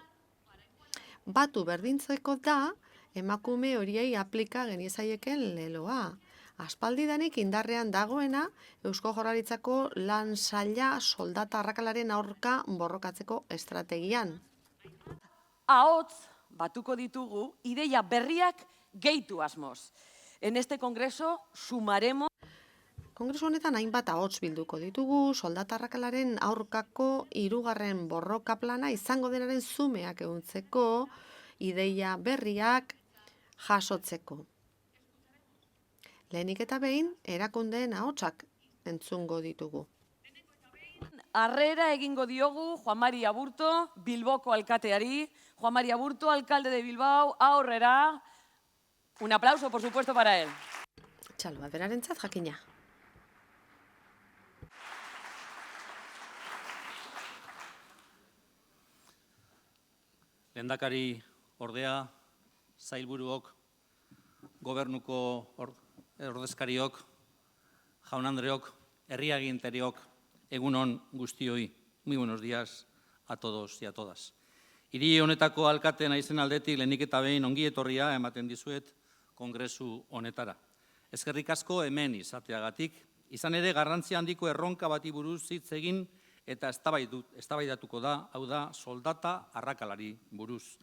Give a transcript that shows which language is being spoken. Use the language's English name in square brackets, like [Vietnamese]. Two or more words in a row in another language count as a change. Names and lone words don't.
[Basque] Batu berdintzeko da, emakume horiei aplika geniezaieken leloa. Aspaldidanik indarrean dagoena Eusko Jaurlaritzako lan saila soldata arrakalaren aurka borrokatzeko estrategian. ahots batuko ditugu ideia berriak gehitu asmoz. [Spanish] En este congreso sumaremos [Basque] Kongresu honetan hainbat ahots bilduko ditugu, soldata arrakalaren aurkako hirugarren borroka plana izango denaren zumeak ehuntzeko, ideia berriak jasotzeko. Lehenik eta behin, erakundeen ahotsak entzungo ditugu. harrera egingo diogu Juan Mari Aburto, Bilboko alkateari. Juan Mari Aburto, [Spanish] alcalde de Bilbao, aurrera. Un aplauso, por supuesto, para él. [Basque] Txalo, berarentzat jakina. Lehendakari ordea, sailburuok, gobernuko ordezkariok, jaun-andreok, herri-agintariok, egunon guztioi. [Spanish] Muy buenos días a todos y a todas. [Basque] Hiri honetako alkate naizen aldetik lehenik eta behin ongi etorria ematen dizuet kongresu honetara. Eskerrik asko hemen izateagatik, izan ere garrantzi handiko erronka bati buruz hitz egin eta eztabaidatuko da, hau da, soldata arrakalari buruz.